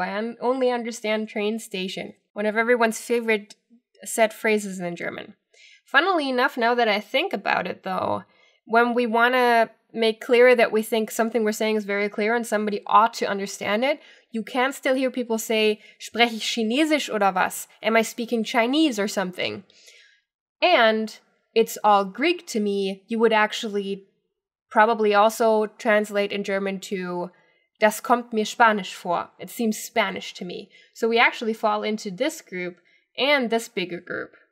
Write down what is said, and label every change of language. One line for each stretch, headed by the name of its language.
English: I only understand train station. One of everyone's favorite set phrases in German. Funnily enough, now that I think about it, though, when we want to make clear that we think something we're saying is very clear and somebody ought to understand it, you can still hear people say,
German: spreche ich Chinesisch oder was?
English: Am I speaking Chinese or something? And it's all Greek to me. You would actually probably also translate in German to
German: das kommt mir Spanisch vor.
English: It seems Spanish to me. So we actually fall into this group and this bigger group.